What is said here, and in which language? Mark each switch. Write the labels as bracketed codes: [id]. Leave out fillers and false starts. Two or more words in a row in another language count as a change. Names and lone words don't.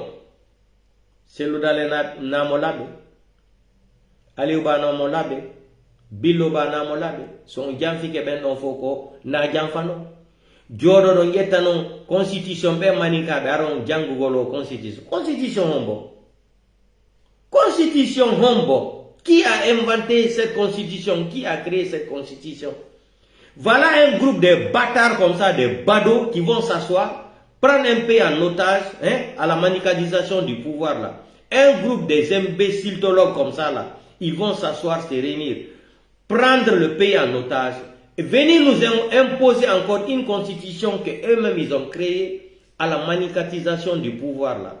[ff] Cellou Dalein namo labbe, Aliou Ba namo labbe, Biloba namo labbe. So on janfike ɓen ɗon fof ko na janfano. Jodo don yetta non constitution be maninkaɓe aron jangugol o constitution hombo. Constitution hombo. [fr] Qui a inventé cette constitution? Qui a créé cette constitution? Voilà un groupe de bâtards comme ça, de badauds qui vont s'asseoir, prendre un pays en otage, à la manicalisation du pouvoir là. Un groupe des imbécilitologues comme ça là, ils vont s'asseoir, se réunir, prendre le pays en otage, et venir nous imposer encore une constitution que eux-mêmes ils ont créée à la manicalisation du pouvoir là.